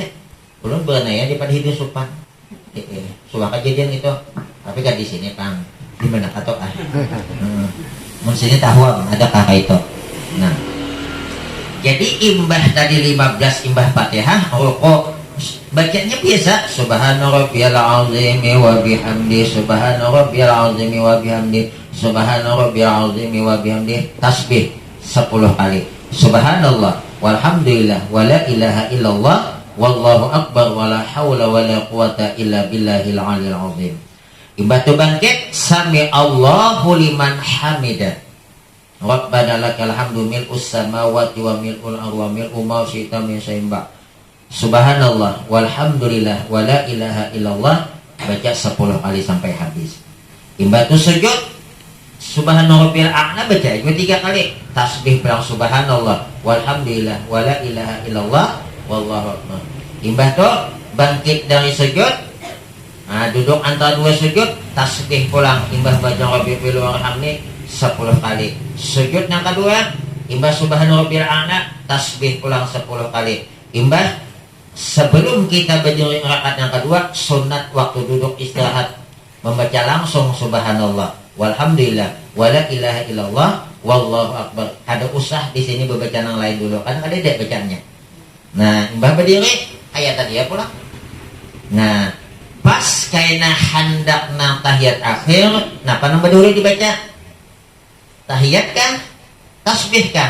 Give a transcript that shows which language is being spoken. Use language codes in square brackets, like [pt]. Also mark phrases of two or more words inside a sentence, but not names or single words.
[bjn] Belum berenaya daripada hidup supan. Suah kejadian itu. Tapi kan di sini pang di mana atau mun sini tahu ada kakak itu. Nah, jadi imbah tadi 15 imbah Fatihah, rukuk bacanya biasa [ar] سبحان ربي العظيم وبحمده سبحان ربي العظيم وبحمده سبحان ربي العظيم وبحمده, [bjn] tasbih 10 kali, [ar] سبحان الله والحمد لله ولا إله إلا الله والله أكبر ولا حول ولا قوة إلا بالله العلي العظيم. [bjn] Imbah tu bangkit [ar] سمع الله لمن حمده ربنا لك الحمد ملء السماوات وملء الأرض وملء ما شئت من شيء بعد سبحان الله والحمد لله ولا إله إلا الله, [bjn] baca 10 kali sampai habis. Imbah tu sujud [ar] سبحان ربي الأعلى, [bjn] baca juga 3 kali, tasbih pulang [ar] سبحان الله والحمد لله ولا إله إلا الله والله أكبر. [bjn] Imbah tu bangkit dari sujud, duduk antara 2 sujud, tasbih pulang, imbah baca [ar] رب وارحمني [bjn] 10 kali. Sujud yang kedua, imbah [ar] سبحان ربي الأعلى, [bjn] tasbih pulang 10 kali. Imbah sebelum kita berdiri rakaat yang kedua, sunat waktu duduk istirahat membaca langsung [ar] سبحان الله والحمد لله ولا إله إلا الله والله أكبر. [bjn] Ada usah di sini berbaca yang lain dulu, kan ada dek bacanya. Nah, imbah berdiri ayat tadi ya pulang. Nah, pas kaina hendak nang tahiyat akhir, napa nang berdiri dibaca? Tahiyat kan? Tasbih kan?